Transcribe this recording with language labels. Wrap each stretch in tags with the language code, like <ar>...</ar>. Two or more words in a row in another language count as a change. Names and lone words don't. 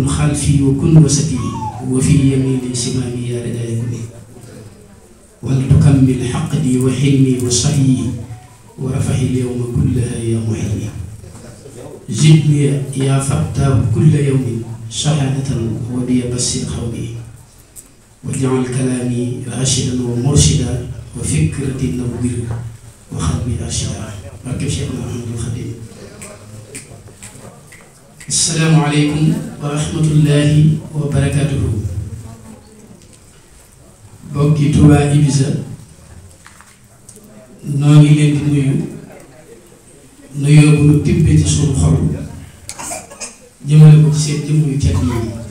<ar>خلفي وكن وسطي وفي يميني شمالي يا رجاء كلي ولتكمل حقدي وحلمي وصحيي ورفعي اليوم كلها يا محيي زدني يا فتاه كل يوم شهادة وبي بشر قومي واجعل كلامي راشدا ومرشدا وفكرتي نور وقلبي أرشدا barke Cheikhna Ahmadul Khadim. السلام عليكم ورحمة الله وبركاته.</ar> <wo>Bokki Touba Ibiza noo ngi leen di nuyu nuyoo bu nu tibbee ci sunu xol jëmale ko ci seen jëmm yu tedd yi</wo>